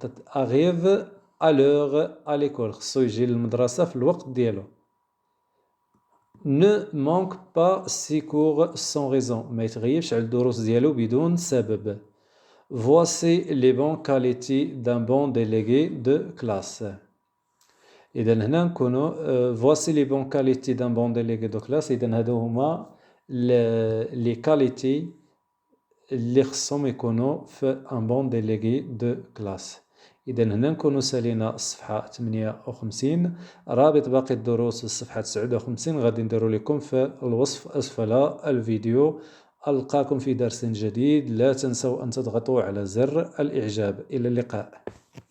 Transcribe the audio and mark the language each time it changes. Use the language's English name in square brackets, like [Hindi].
[French] arrive à l'heure à l'école. [Arabic] خصو يجي للمدرسة في الوقت ديالو. [French] ne manque pas ses cours sans raison. [Arabic] ما يتغيبش على الدروس ديالو بدون سبب. [French] Voici les bonnes qualités d'un bon délégué de classe. [Arabic] إذا هنا نكونوا [French] voici les bonnes qualités d'un bon délégué de classe. [Arabic] إذا هادو هما [French] les qualités [Arabic] اللي خصهم يكونوا في [French] un bon délégué de classe. [Arabic] إذا هنا نكونوا سالينا الصفحة 58. رابط باقي الدروس في الصفحة 59 غادي نديرو لكم في الوصف أسفل الفيديو. ألقاكم في درس جديد. لا تنسوا أن تضغطوا على زر الإعجاب. إلى اللقاء.